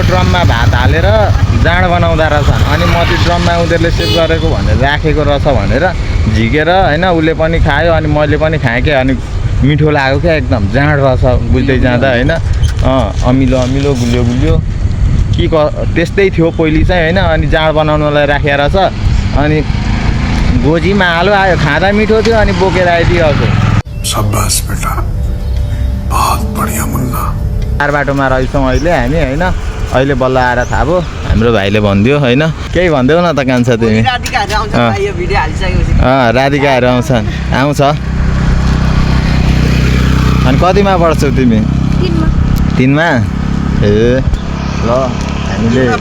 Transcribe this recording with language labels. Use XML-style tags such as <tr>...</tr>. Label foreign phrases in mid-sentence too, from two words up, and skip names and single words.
<ne>ड्रममा भात हालेर जाँड बनाउँदा रहेछन् अनि म त्यो ड्रममा उनीहरूले सेभ गरेको भनेर राखेको रहेछ भनेर झिकेर होइन उसले पनि खायो अनि मैले पनि खाएँ क्या अनि मिठो लाग्यो क्या एकदम जाँड रहेछ बुझ्दै जाँदा होइन अमिलो अमिलो गुलियो गुलियो त्यस्तै थियो पहिले चाहिँ होइन अनि जाँड बनाउनलाई राखेको रहेछ अनि गोजीमा हालो आयो खाँदा मिठो थियो अनि बोकेर आइदिइहाल्छ</ne> <hi>शाबाश बेटा बहुत बढिया मुन्ना</hi> <ne>चार बाटोमा रहेछौँ अहिले हामी होइन अहिले बल्ल आएर थाहा भयो हाम्रो भाइले भनिदियो होइन केही भनिदेऊ न त कान्छा तिमी राधिकाहरू आउँछ अनि कतिमा पढ्छौ तिमी 3मा ए ल हामीले</ne>